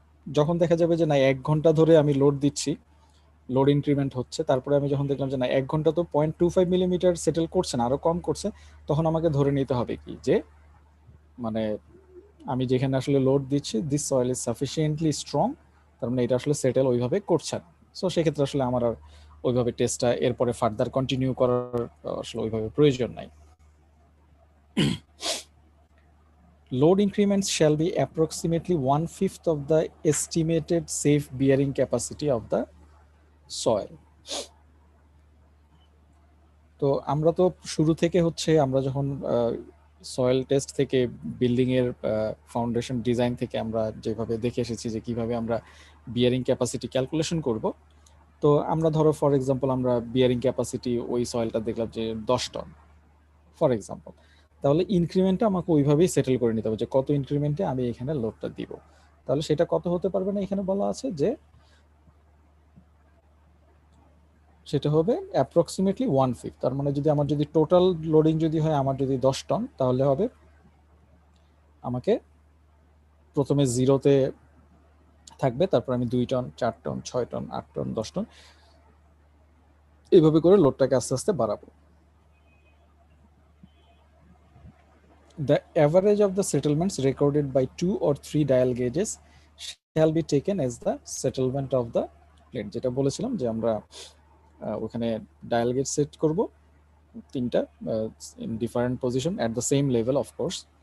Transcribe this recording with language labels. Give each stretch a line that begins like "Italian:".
Bangla: যখন দেখা যাবে যে না 1 ঘন্টা ধরে আমি লোড দিচ্ছি, লোড ইনক্রিমেন্ট হচ্ছে, তারপরে আমি যখন দেখলাম যে না 1 ঘন্টা তো 0.25 মিলিমিটার সেটেল করছে না, আরো কম করছে, তখন আমাকে ধরে নিতে হবে কি যে মানে আমি যেখানে আসলে লোড দিচ্ছি
English: this soil is sufficiently strong,
Bangla: তার মানে এটা আসলে সেটেল ওইভাবে করছে না। সো সেক্ষেত্রে আসলে আমার আর ওইভাবে টেস্টটা এরপরে ফার্দার কন্টিনিউ করার আসলে ওইভাবে প্রয়োজন নাই।
English: Load increments shall be approximately 1/5 of the estimated safe bearing capacity of the soil.
Bangla: তো আমরা তো শুরু থেকে হচ্ছে আমরা যখন সয়েল টেস্ট থেকে বিল্ডিং এর ফাউন্ডেশন ডিজাইন থেকে আমরা যেভাবে দেখে এসেছি যে কিভাবে আমরা বিয়ারিং ক্যাপাসিটি ক্যালকুলেশন করব, তো আমরা ধরো ফর এক্সাম্পল আমরা বিয়ারিং ক্যাপাসিটি ওই সয়েলটা দেখলাম যে 10 টন ফর এক্সাম্পল, তাহলে ইনক্রিমেন্টটা আমাকে ওইভাবেই সেটেল করে নিতে হবে যে কত ইনক্রিমেন্টে আমি এখানে লোডটা দিব। তাহলে সেটা কত হতে পারবে না, এখানে বলা আছে যে সেটা হবে অ্যাপ্রক্সিমেটলি 1/5। তার মানে যদি আমার যদি টোটাল লোডিং যদি হয় আমার যদি 10 টন, তাহলে হবে আমাকে প্রথমে জিরোতে থাকবে, তারপর আমি 2 ton, 4 ton, 6 ton, 8 ton, 10 ton, এইভাবে করে লোডটাকে আস্তে আস্তে বাড়াবো।
English: The average of the settlements recorded by 2 or 3 dial gauges shall be taken as the settlement of the plate।
Bangla: যেটা বলেছিলাম যে আমরা ওখানে ডায়াল গেজ সেট করব তিনটা
English: In different position at the same level of course.